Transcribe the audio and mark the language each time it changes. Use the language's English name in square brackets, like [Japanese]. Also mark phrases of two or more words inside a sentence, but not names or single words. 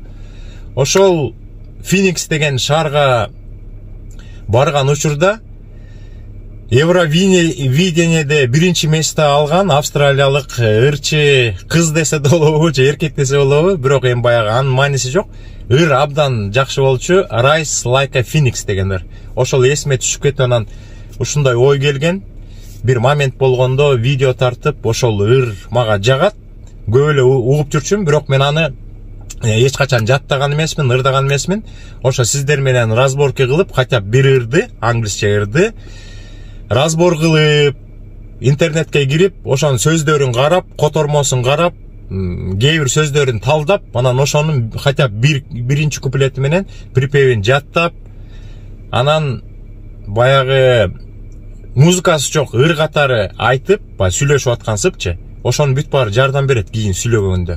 [Kyrgyz] Ошол Феникс деген шаарга барган учурда Евровидениеде биринчи место алган австралиялык ырчы кыз десе болобу же эркек десе болобу, бирок эми баягы анын мааниси жок. Ыр абдан жакшы болчу. Rise like a Phoenix дегендер. Ошол эсиме түшүп кетип, анан ушундай ой келген. Бир момент болгондо видео тартып, ошол ыр мага жагат. Көп эле угуп жүрчүмүн, бирок мен аны эч качан жаттаган эмесмин, ырдаган эмесмин. Ошо сиздер менен разборки кылып, хотя бир ырды, англисче ырды разбор кылып, интернетке кирип, ошонун сөздөрүн карап, котормосун карап, кээ бир сөздөрүн талдап, анан ошонун хотя биринчи куплети менен припевин жаттап, анан баягы музыкасы жок ыр катары айтып, сүйлөшүп аткансыпчы, ошонун бүт баары жардам берет кийин сүйлөгөндө.